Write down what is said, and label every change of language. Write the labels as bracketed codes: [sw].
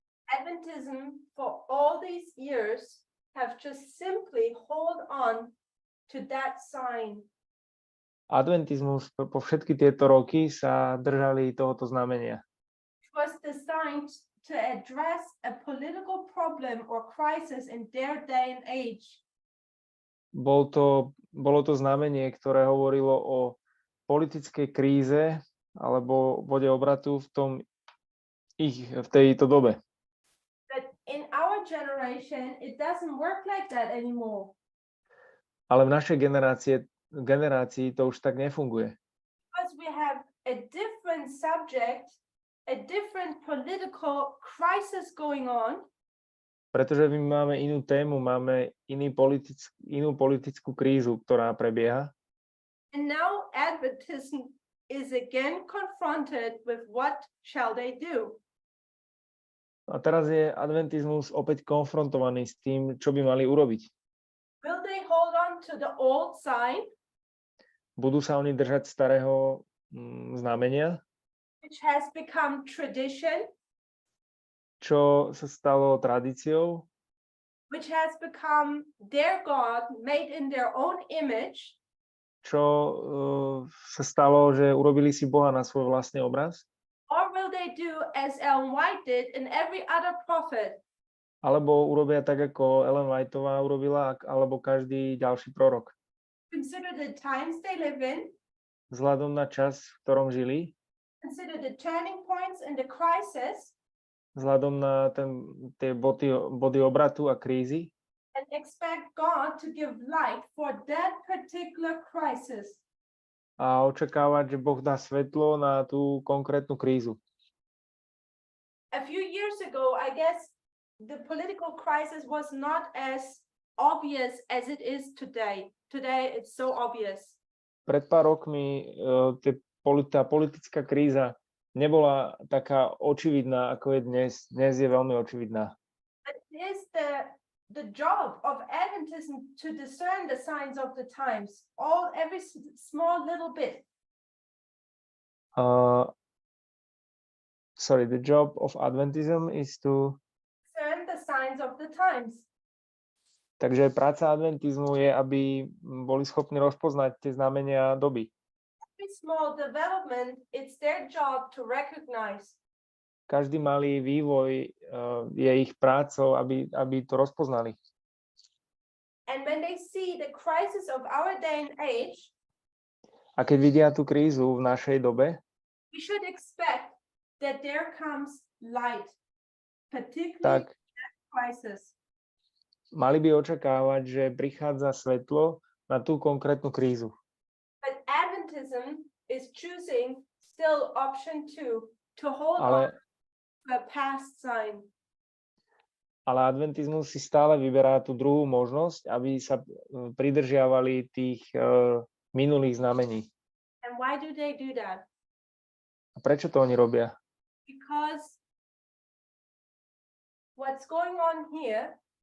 [en] Adventism for all these years have just simply hold on to that sign. [sk] Adventizmus po všetky tieto roky sa držali tohoto znamenia. [en] It was designed to address a political problem or crisis in their day and age. [sk] Bolo to znamenie, ktoré hovorilo o politickej kríze alebo bode obratu v tejto dobe. [en] But in generation, it doesn't work like that anymore. [sk] Ale v našej generácii to už tak nefunguje. [en] Because we have a different subject, a different political crisis going on, [sk] Pretože my máme inú tému, máme inú politickú krízu, ktorá prebieha. [en] and now Adventism is again confronted with what shall they do? [sk] A teraz je adventizmus opäť konfrontovaný s tým, čo by mali urobiť. [en] Will they hold on to the old sign, [sk] Budú sa oni držať starého znamenia, [en] which has become tradition, [sk] čo sa stalo tradíciou, [en] which has become their God made in their own image, [sk] čo sa stalo, že urobili si Boha na svoj vlastný obraz? [en] or will they do as Ellen White did and every other prophet? [sk] Alebo urobia tak, ako Ellen Whiteová urobila, alebo každý ďalší prorok? [en] Consider the times they live in, [sk] Vzhľadom na čas, v ktorom žili, [en] consider the turning points and the crisis, [sk] vzhľadom na tie body obratu a krízy, [en] and expect God to give light for that particular crisis. [sk] a očakávať, že Boh dá svetlo na tú konkrétnu krízu. [en] A few years ago, I guess the political crisis was not as obvious as it is today. Today, it's so obvious. [sk] Pred pár rokmi tá politická kríza nebola taká očividná, ako je dnes. Dnes je veľmi očividná. [en] But it is the job of Adventism to discern the signs of the times, every small little bit. The job of Adventism is to... Discern the signs of the times. [sk] Takže práca adventizmu je, aby boli schopní rozpoznať tie znamenia doby. [en] Every small development, it's their job to recognize. [sk] Každý malý vývoj je ich prácou, aby to rozpoznali. [en] And when they see the crisis of our day and age, [sk] A keď vidia tú krízu v našej dobe, [en] we should expect that there comes light, particularly [sk] tak [en] that crisis. [sk] mali by očakávať, že prichádza svetlo na tú konkrétnu krízu. [en] But Adventism is choosing still option 2 to hold on [sk] Ale, [en] to a past sign. [sk] ale adventizmus si stále vyberá tú druhú možnosť, aby sa pridržiavali tých minulých znamení. [en] And why do they do that? [sk] A prečo to oni robia? [en] Because what's going on here